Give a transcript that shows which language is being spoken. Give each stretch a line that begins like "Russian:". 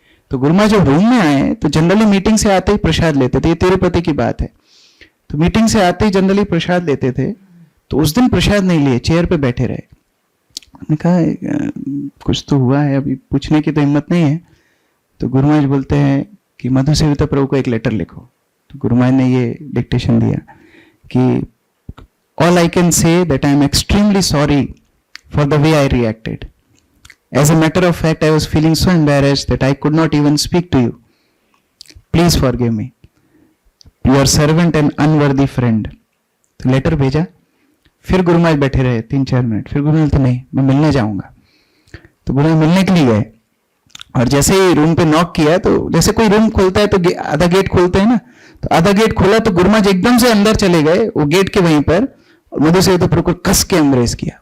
Hindi: तो गुरु महाराज जब रूम में आए तो जनरली मीटिंग से आते ही प्रसाद लेते थे, ये तिरुपति की बात है। तो मीटिंग से आते ही जनरली प्रसाद लेते थे, तो उस दिन प्रसाद नहीं लिए, चेयर पे बैठे रहे। हमने कहा कुछ तो हुआ है, अभी पूछने की तो हिम्मत नहीं है। तो गुरु महाराज बोलते हैं कि मधु सेविता प्रभु को एक लेटर लिखो। तो गुरु महाराज ने ये डिक्टेशन दिया कि
English: all I can say that I am extremely sorry for the way I reacted. As a matter of fact, I was feeling so embarrassed that I could not even speak to you. Please forgive me. Your servant and unworthy friend.
Hindi: तो letter भेजा। फिर गुरु महाराज बैठे रहे 3-4 minute. फिर गुरु महाराज तो नहीं, मैं मिलने जाऊंगा। तो गुरु महाराज मिलने के लिए गए, और जैसे ही रूम पे नॉक किया, तो जैसे कोई रूम खोलता है तो आधा गेट खोलते हैं ना, तो आधा गेट खोला तो गुरु महाराज एकदम से अंदर चले गए वो गेट के वहीं पर, और मधु सेविता प्रभु को कस के एम्ब्रेस किया।